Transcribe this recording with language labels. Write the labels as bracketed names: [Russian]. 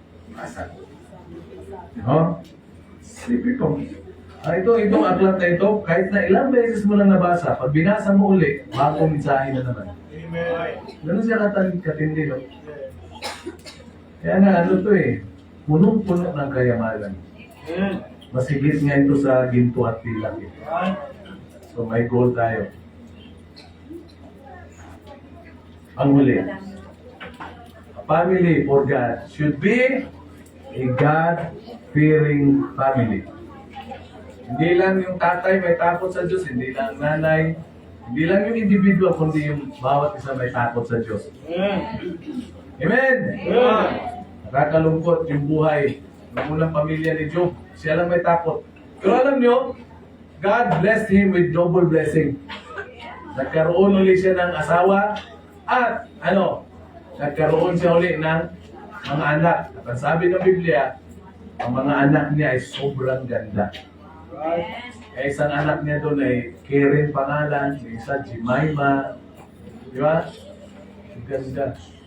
[Filipino] Mapasa ko. No? Sipin ko. Itong aklat na ito, kahit na ilang beses mo lang nabasa, pag binasa mo uli, bagong mensahe na naman. Amen. Ganun siya katindi, no? Kaya nga, ano to eh, punong-puno ng kayamanan. Amen. Masigit nga ito sa ginto at pilak. Eh. [English] Right. [Filipino] So may goal tayo. Ang huli, [English] a family for God should be a God-fearing family. [Filipino] Hindi lang yung tatay may takot sa Diyos, hindi lang nanay, hindi lang yung individual, kundi yung bawat isa may takot sa Diyos. Amen. Amen! Amen. Nakakalungkot yung buhay ng unang pamilya ni Job. Siya lang may takot. Pero alam nyo, [English] God blessed him with double blessing. [Filipino] Nagkaroon uli siya ng asawa at nagkaroon siya uli ng mga anak. At ang sabi ng Biblia, ang mga anak niya ay sobrang ganda. [English] Right. [Filipino] Eh, isang anak niya doon ay Karen pangalan, yung isa Jemima. Di ba? Ang ganda.